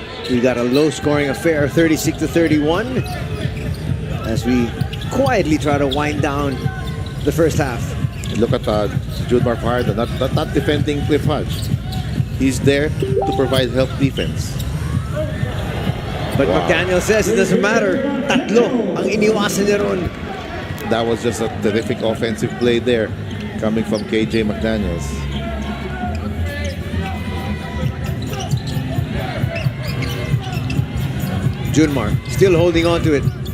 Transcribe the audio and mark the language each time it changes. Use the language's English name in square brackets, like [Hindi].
[English] We got a low-scoring affair, 36-31, as we quietly try to wind down the first half. Look at Junmar Fajardo, not defending Cliff Hodge. He's there to provide help defense. But McDaniel says it doesn't matter. [Filipino] Tatlo ang iniwasan niya ron. [English] That was just a terrific offensive play there coming from KJ McDaniels. Junmar still holding on to it.